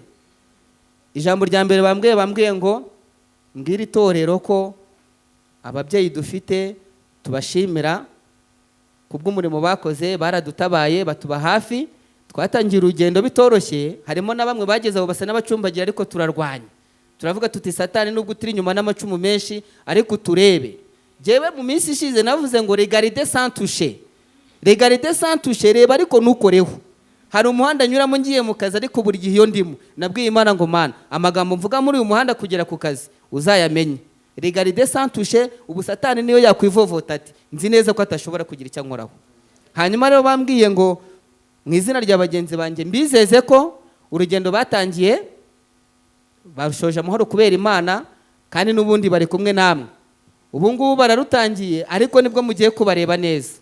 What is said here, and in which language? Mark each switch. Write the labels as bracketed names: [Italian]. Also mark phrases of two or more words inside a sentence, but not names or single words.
[Kinyarwanda] Ijambo rya mbere bambwiye ngo mbwira itorero ko ababyeyi dufite tubashimira kubw'umurimo bakoze, baradutabaye batuba hafi. Twatangiye urugendo bitoroshye, harimo na bamwe bageze aho basa n'abacumbagira, ariko turarwanya. Turavuga tuti Satani nubwo turi inyuma n'amacumu menshi, ariko turebe. Jewe mu minsi ishize navuze ngo [French] regarde sans toucher. Regarde sans toucher, [Kinyarwanda] reba ariko nukoreho. Hari umuhanda nyuramo ngiye mu kazi, ariko buri gihe iyo ndimo nabwiye Imana ngo Mana, amagambo mvuga muri uyu muhanda kugera ku kazi uzayamenye. [French] Regarde sans toucher, [Kinyarwanda] ubu Satani niyo yakwivovota ati nzi neza ko atashobora kugira icyo nkoraho. Hanyuma rero bambwiye ngo mu izina rya bagenzi banjye mbizeze ko urugendo batangiye bashoje amahoro kubera Imana, kandi n'ubundi bari kumwe namwe. Ubu ngubu bararutangiye, ariko nibwo mugiye kubareba neza.